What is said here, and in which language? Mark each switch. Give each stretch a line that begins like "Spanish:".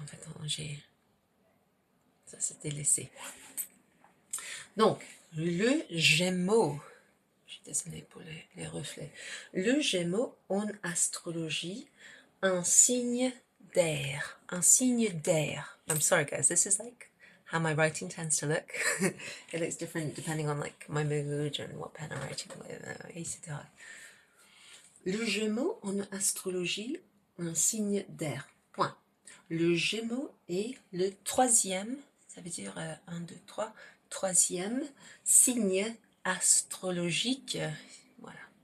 French: En fait, ça s'était laissé. Donc, le Gémeaux. Je suis désolée pour les reflets. Le Gémeaux en astrologie, un signe d'air. Un signe d'air.
English: I'm sorry guys, this is like how my writing tends to look. It looks different depending on like my mood and what pen I'm writing with, etc.
French: Le Gémeaux en astrologie, un signe d'air. Point. Le Gémeaux est le troisième, ça veut dire 1, 2, 3, troisième signe astrologique, voilà.